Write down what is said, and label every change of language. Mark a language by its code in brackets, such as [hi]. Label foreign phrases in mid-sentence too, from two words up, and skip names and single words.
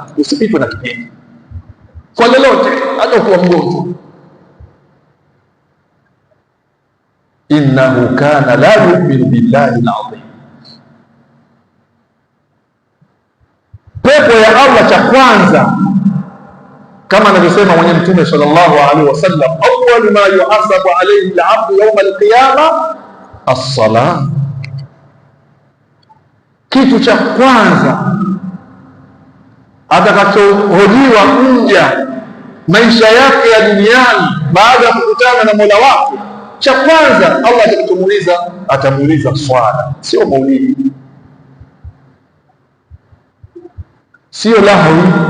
[sw] Usipitwe na kipindi kwa lolote, hata ukiwa mgonjwa. [ar] إنه كان لا يؤمن بالله العظيم. [sw] Pepo ya Allah cha kwanza, kama anavyosema mwenyewe Mtume [ar] صلى الله عليه وسلم, أول ما يحاسب عليه العبد يوم القيامة الصلاة. [sw] Kitu cha kwanza atakachohojiwa mja maisha yake ya duniani baada ya kukutana na Mola wake, cha kwanza Allah atamuuliza swala, sio maulidi, sio lahwi.